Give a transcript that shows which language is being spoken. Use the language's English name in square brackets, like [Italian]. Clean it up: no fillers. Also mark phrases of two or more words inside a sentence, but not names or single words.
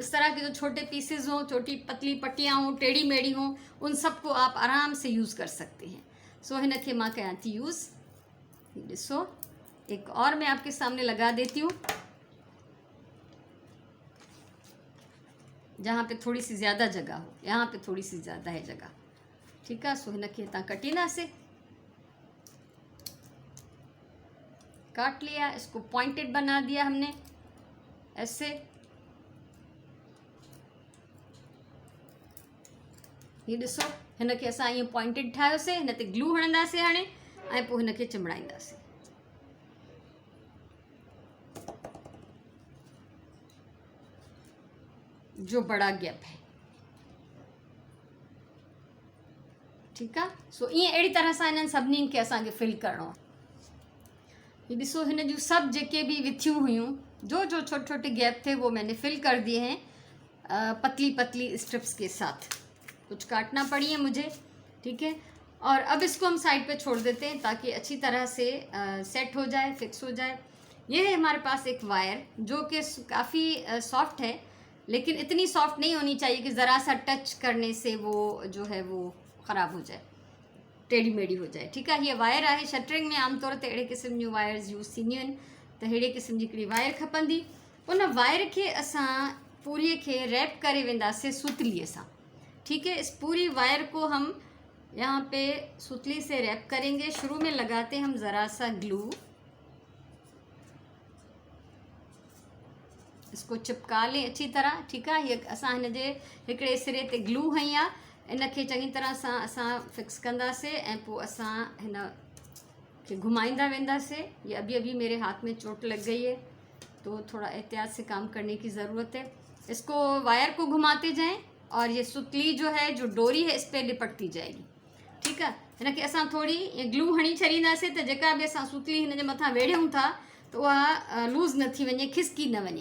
[Hindi] इस तरह के जो छोटे पीसेज हों, छोटी पतली पट्टियाँ हों, टेढ़ी मेढ़ी हों, उन सबको आप आराम से यूज़ कर सकते हैं। [Sindhi] सो हिनखे मां कयां थी यूज़। ॾिसो, [Hindi] एक और मैं आपके सामने लगा देती हूँ जहाँ पे थोड़ी सी ज़्यादा जगह हो, यहाँ पे थोड़ी सी ज़्यादा है जगह। ठीक है। [Sindhi] सो हिनखे हितां कटींदासीं, [Hindi] काट लिया, इसको पॉइंटेड बना दिया हमने ऐसे। [Sindhi] ये ॾिसो, हिनखे असां ईअं पॉइंटेड ठाहियोसीं, हिन ते ग्लू हणंदासीं हाणे, ऐं पोइ हिनखे चिमड़ाईंदासीं। [Hindi] जो बड़ा गैप है। [Sindhi] ठीक आहे। सो ईअं अहिड़ी तरह सां हिननि सभिनीनि खे असांखे फिल करिणो आहे। ये ॾिसो, हिन जूं सभु जेके भी विथियूं हुयूं, [Hindi] जो छोटे छोटे गैप थे वो मैंने फिल कर दिए हैं पतली पतली स्ट्रिप्स के साथ। कुछ काटना पड़ी है मुझे। ठीक है। और अब इसको हम साइड पे छोड़ देते हैं ताकि अच्छी तरह से सेट हो जाए, फिक्स हो जाए। ये है हमारे पास एक वायर जो कि काफ़ी सॉफ्ट है, लेकिन इतनी सॉफ्ट नहीं होनी चाहिए कि ज़रा सा टच करने से वो जो है वो ख़राब हो जाए, टेढ़ी मेढ़ी हो जाए। ठीक है। [Sindhi] ये वायर आहे। शटरिंग में आमतौर ते अहिड़े क़िस्म जूं वायर्स यूज़ थींदियूं आहिनि, त अहिड़े क़िस्म जी हिकिड़ी वायर खपंदी। उन वायर खे असां पूरीअ खे रैप करे वेंदासीं सुतलीअ सां। [Hindi] ठीक है। इस पूरी वायर को हम यहाँ पे सुतली से रैप करेंगे। शुरू में लगाते हम ज़रा सा ग्लू, इसको चिपका लें अच्छी तरह। ठीक है। [Sindhi] ये असां हिन जे हिकिड़े सिरे ते ग्लू हई आहे, इनखे चङी तरह सां असां फिक्स कंदासीं ऐं पोइ असां हिन खे घुमाईंदा वेंदासीं। [Hindi] ये अभी अभी मेरे हाथ में चोट लग गई है तो थोड़ा एहतियात से काम करने की ज़रूरत है। इसको वायर को घुमाते जाएं और ये सुतली जो है, जो डोरी है, इस पर लिपटती जाएगी। ठीक है। [Sindhi] हिनखे असां थोड़ी ये ग्लू हणी छॾींदासीं त जेका बि असां सुतली हिन जे मथां वेढ़ियूं था त उहा लूज़ न थी वञे, खिसकी न वञे।